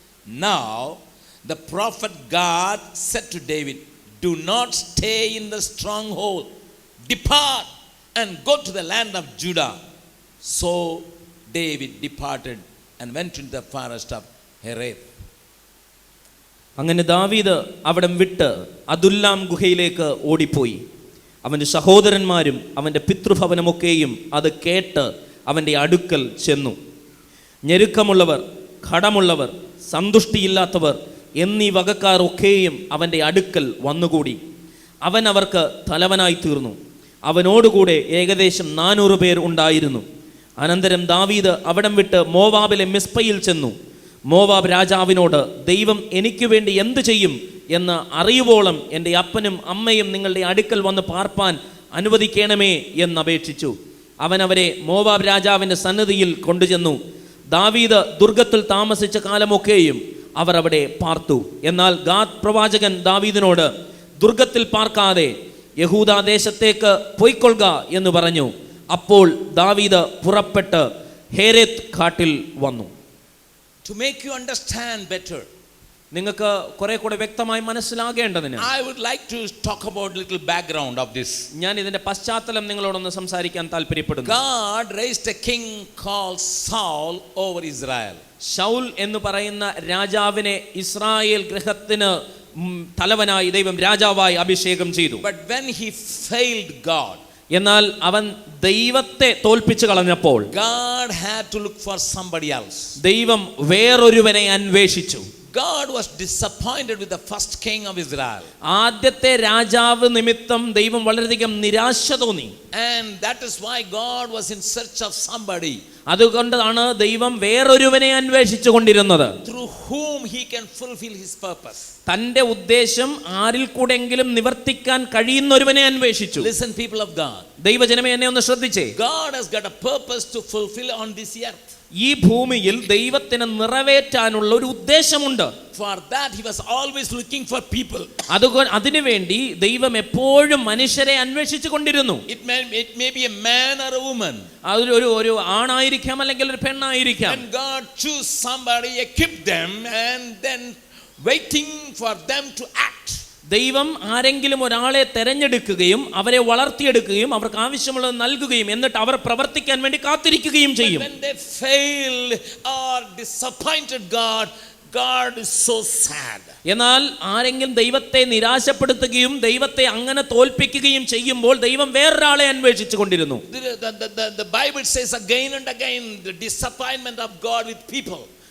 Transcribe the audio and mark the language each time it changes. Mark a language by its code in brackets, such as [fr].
[en] Now the prophet God said to David, do not stay in the stronghold. Depart and go to the land of Judah. So David departed and went into the forest of Hereth. [ml] അങ്ങനെ ദാവീദ് അവിടം വിട്ട് Adullam ഗുഹയിലേക്ക് ഓടിപ്പോയി. അവൻ്റെ സഹോദരന്മാരും അവൻ്റെ പിതൃഭവനമൊക്കെയും അത് കേട്ട് അവൻ്റെ അടുക്കൽ ചെന്നു. ഞെരുക്കമുള്ളവർ, കടമുള്ളവർ, സന്തുഷ്ടിയില്ലാത്തവർ എന്നീ വകക്കാർ ഒക്കെയും അവൻ്റെ അടുക്കൽ വന്നുകൂടി. അവൻ അവർക്ക് തലവനായി തീർന്നു. അവനോടുകൂടെ ഏകദേശം 400 പേർ ഉണ്ടായിരുന്നു. അനന്തരം ദാവീദ് അവിടം വിട്ട് മോവാബിലെ മിസ്പയിൽ ചെന്നു. മോവാബ് രാജാവിനോട്, ദൈവം എനിക്ക് വേണ്ടി എന്ത് ചെയ്യും എന്ന് അറിയുവോളം എൻ്റെ അപ്പനും അമ്മയും നിങ്ങളുടെ അടുക്കൽ വന്ന് പാർപ്പാൻ അനുവദിക്കണമേ എന്നപേക്ഷിച്ചു. അവൻ അവരെ മോവാബ് രാജാവിൻ്റെ സന്നിധിയിൽ കൊണ്ടുചെന്നു. ദാവീദ് ദുർഗത്തിൽ താമസിച്ച കാലമൊക്കെയും അവർ അവിടെ പാർത്തു. എന്നാൽ ഗാദ് പ്രവാചകൻ ദാവീദിനോട്, ദുർഗത്തിൽ പാർക്കാതെ യഹൂദാ ദേശത്തേക്ക് പൊയ്ക്കൊള്ളുക എന്ന് പറഞ്ഞു. അപ്പോൾ ദാവീദ് പുറപ്പെട്ട് ഹേരെത്ത് കാട്ടിൽ വന്നു. [en] To make you understand better, [ml] നിങ്ങൾക്ക് കുറെ കൂടെ വ്യക്തമായി മനസ്സിലാകേണ്ടതിന് [en] I would like to talk about little background of this. [ml] ഞാൻ ഇതിന്റെ പശ്ചാത്തലം നിങ്ങളോടൊന്ന് സംസാരിക്കാൻ താല്പര്യപ്പെടുന്നു. [en] God raised a king called Saul over Israel. [ml] Saul എന്ന് പറയുന്ന രാജാവിനെ ഇസ്രായേൽ ഗൃഹത്തിന് തലവനായി ദൈവം രാജാവായി അഭിഷേകം ചെയ്തു. [en] But when he failed God, [ml] എന്നാൽ അവൻ ദൈവത്തെ തോൽപ്പിച്ചു കളഞ്ഞപ്പോൾ [en] God had to look for somebody else. [ml] ദൈവം വേറൊരുവനെ അന്വേഷിച്ചു. [en] God was disappointed with the first king of Israel. [ml] ആദ്യത്തെ രാജാവ് നിമിത്തം ദൈവം വളരെയധികം നിരാശ തോന്നി. [en] And that is why God was in search of somebody [ml] അതുകൊണ്ടാണ് ദൈവം വേറൊരുവനെ അന്വേഷിച്ചു കൊണ്ടിരുന്നത്, [en] through whom he can fulfill his purpose. [ml] തന്റെ ഉദ്ദേശം ആരിൽ കൂടെങ്കിലും നിവർത്തിക്കാൻ കഴിയുന്ന ഒരുവനെ അന്വേഷിച്ചു. [en] Listen, people of God, [ml] ദൈവജനമേ, എന്നെ ഒന്ന് ശ്രദ്ധിച്ചേ. [en] God has got a purpose to fulfill on this earth. [ml] ഈ ഭൂമിയിൽ ദൈവത്തിന് നിറവേറ്റാനുള്ള ഒരു ഉദ്ദേശമുണ്ട്. [en] For that he was always looking for people. [ml] അതിനുവേണ്ടി ദൈവം എപ്പോഴും മനുഷ്യരെ അന്വേഷിച്ചു കൊണ്ടിരുന്നു. [en] It may be a man or a woman. [ml] ഒരു ആണായിരിക്കാം അല്ലെങ്കിൽ ഒരു പെണ്ണായിരിക്കാം. [en] And God choose somebody, equip them, and then waiting for them to act. [ml] ദൈവം ആരെങ്കിലും ഒരാളെ തെരഞ്ഞെടുക്കുകയും അവരെ വളർത്തിയെടുക്കുകയും അവർക്ക് ആവശ്യമുള്ളത് നൽകുകയും എന്നിട്ട് അവർ പ്രവർത്തിക്കാൻ വേണ്ടി കാത്തിരിക്കുകയും ചെയ്യും. [en] When they failed or disappointed God is so sad. [ml] എന്നാൽ ആരെങ്കിലും ദൈവത്തെ നിരാശപ്പെടുത്തുകയും ദൈവത്തെ അങ്ങനെ തോൽപ്പിക്കുകയും ചെയ്യുമ്പോൾ ദൈവം വേറൊരാളെ അന്വേഷിച്ചു കൊണ്ടിരുന്നു. [en] The Bible says again and again the disappointment of God with people.